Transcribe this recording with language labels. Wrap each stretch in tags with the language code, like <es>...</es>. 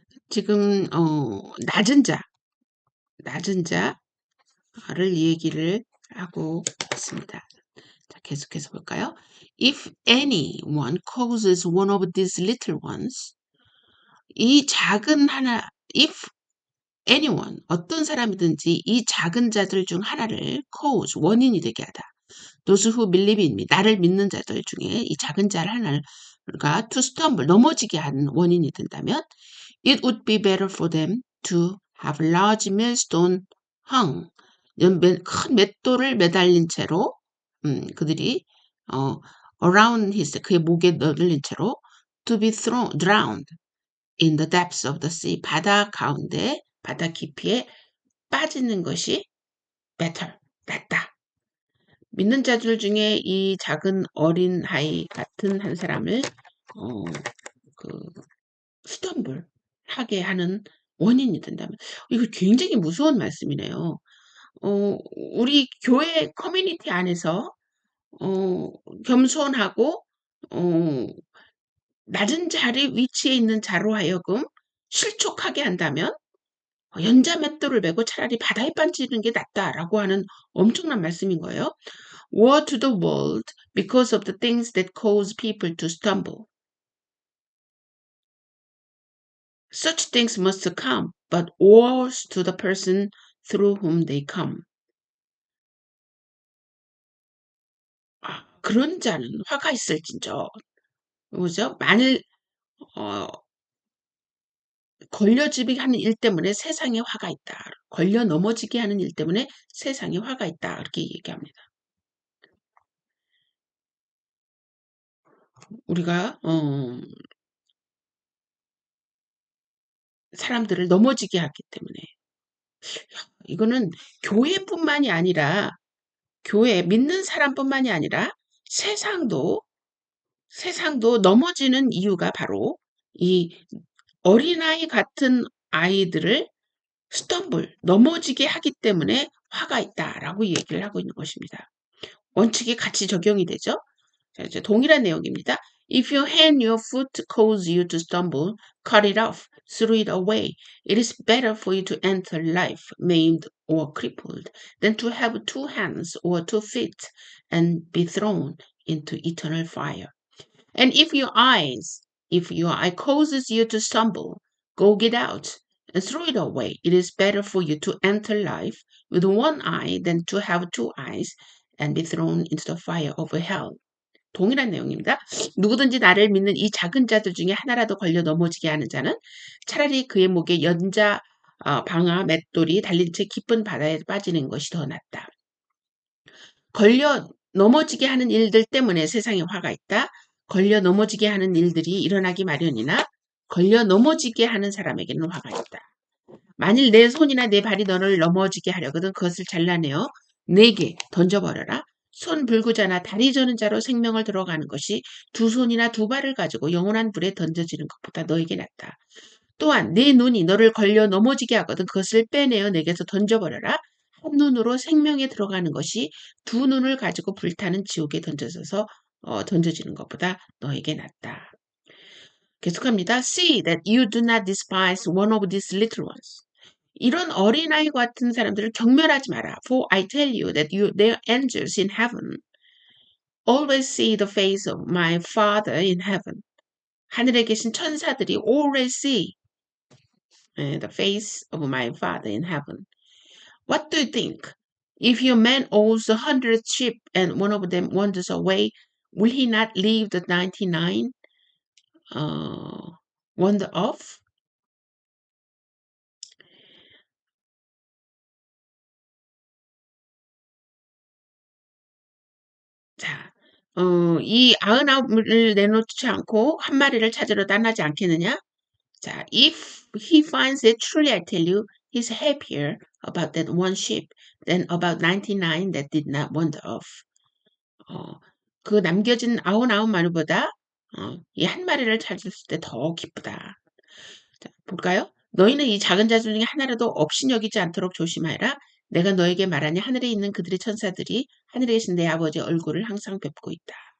<ko>지금 낮은 자를 얘기를 하고 있습니다. 자, 계속해서 볼까요?</ko> <en>If anyone causes one of these little ones,</en> <ko>이 작은 하나,</ko> <en>if anyone,</en> <ko>어떤 사람이든지 이 작은 자들 중 하나를 cause, 원인이 되게 하다.</ko> <en>Those who believe in me,</en> <ko>나를 믿는 자들 중에 이 작은 자를 하나가</ko> <en>to stumble,</en> <ko>넘어지게 하는 원인이 된다면</ko> <en>it would be better for them to have large millstone hung,</en> <ko>큰 맷돌을 매달린 채로 그들이</ko> <en>around</en> <ko>그의 목에 넣을린 채로</ko> <en>to be drowned in the depths of the sea,</en> <ko>바다 깊이에 빠지는 것이</ko> <en>better,</en> <ko>낫다. 믿는 자들 중에 이 작은 어린 아이 같은 한 사람을 스톰블 하게 하는 원인이 된다면 이거 굉장히 무서운 말씀이네요. 우리 교회 커뮤니티 안에서 겸손하고 낮은 자리 위치에 있는 자로 하여금 실족하게 한다면 연자 맷돌을 메고 차라리 바다에 빠지는 게 낫다라고 하는 엄청난 말씀인 거예요.</ko> <en>Woe to the world because of the things that cause people to stumble. Such things must come, but woe to the person through whom they come.</en> <ko>그런 자는 화가 있을진저. 뭐죠? 만일 걸려지게 하는 일 때문에 세상에 화가 있다. 걸려 넘어지게 하는 일 때문에 세상에 화가 있다. 이렇게 얘기합니다. 우리가 사람들을 넘어지게 하기 때문에 이거는 교회뿐만이 아니라 교회 믿는 사람뿐만이 아니라 세상도 넘어지는 이유가 바로 이 어린아이 같은 아이들을 넘어지게 하기 때문에 화가 있다라고 얘기를 하고 있는 것입니다. 원칙이 같이 적용이 되죠. 자, 이제 동일한 내용입니다.</ko> <en>If your hand, your foot cause you to stumble, cut it off, throw it away. It is better for you to enter life maimed or crippled than to have two hands or 2 feet and be thrown into eternal fire. And if your eye causes you to stumble, go get out and throw it away. It is better for you to enter life with one eye than to have two eyes and be thrown into the fire of hell.</en> <ko>동일한 내용입니다. 누구든지 나를 믿는 이 작은 자들 중에 하나라도 걸려 넘어지게 하는 자는 차라리 그의 목에 연자, 방아, 맷돌이 달린 채 깊은 바다에 빠지는 것이 더 낫다. 걸려 넘어지게 하는 일들 때문에 세상에 화가 있다. 걸려 넘어지게 하는 일들이 일어나기 마련이나 걸려 넘어지게 하는 사람에게는 화가 있다. 만일 내 손이나 내 발이 너를 넘어지게 하려거든 그것을 잘라내어 내게 던져버려라. 손 불구자나 다리 저는 자로 생명을 들어가는 것이 두 손이나 두 발을 가지고 영원한 불에 던져지는 것보다 너에게 낫다. 또한 네 눈이 너를 걸려 넘어지게 하거든 그것을 빼내어 내게서 던져버려라. 한 눈으로 생명에 들어가는 것이 두 눈을 가지고 불타는 지옥에 던져지는 것보다 너에게 낫다. 계속합니다.</ko> <en>See that you do not despise one of these little ones.</en> <ko>이런 어린아이 같은 사람들을 경멸하지 마라.</ko> <en>For I tell you that their angels in heaven always see the face of my Father in heaven.</en> <ko>하늘에 계신 천사들이</ko> <en>always see the face of my Father in heaven. What do you think? If your man owns 100 sheep and one of them wanders away, will he not leave the 99 wander off?</en> <ko>자, 이 99을 내놓지 않고 한 마리를 찾으러 떠나지 않겠느냐?</ko> <en>자, if he finds it, truly I tell you, he's happier about that one sheep than about 99 that did not wander off.</en> <ko>그 남겨진 99마리보다 이 한 마리를 찾았을 때 더 기쁘다. 자, 볼까요? 너희는 이 작은 자들 중에 하나라도 업신여기지 않도록 조심하라. 내가 너에게 말하니 하늘에 있는 그들의 천사들이 하늘에 계신 내 아버지의 얼굴을 항상 뵙고 있다.</ko>